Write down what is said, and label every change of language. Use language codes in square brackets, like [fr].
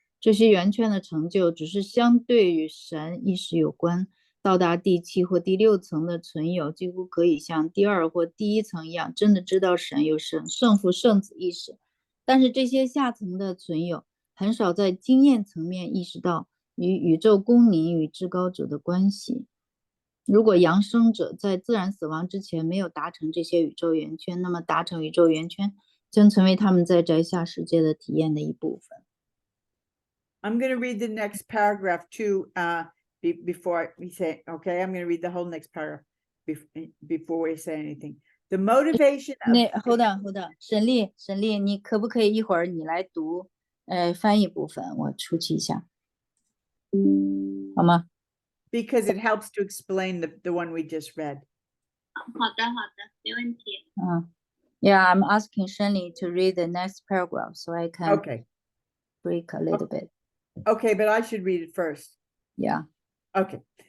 [zh] 这些圆圈的成就只是相对于神意识有关，到达第7或第6层的存有几乎可以像第2或第1层一样真的知道神有圣父圣子意识，但是这些下层的存有很少在经验层面意识到与宇宙公民与至高者的关系。如果扬升者在自然死亡之前没有达成这些宇宙圆圈，那么达成宇宙圆圈将成为他们在宅下世界的体验的一部分。 [en] I'm going to read the next paragraph too, before we say, okay, I'm going to read the whole next paragraph before we say anything. The motivation of hold on， [zh] 沈丽，你可不可以一会儿你来读翻译部分，我出去一下，好吗？ [en] because it helps to explain the one we just read. [zh] 好的，没问题。 [en] Yeah, I'm asking Shenli to read the next paragraph so I can Okay. break a little bit. Okay, but I should read it first. Yeah. Okay.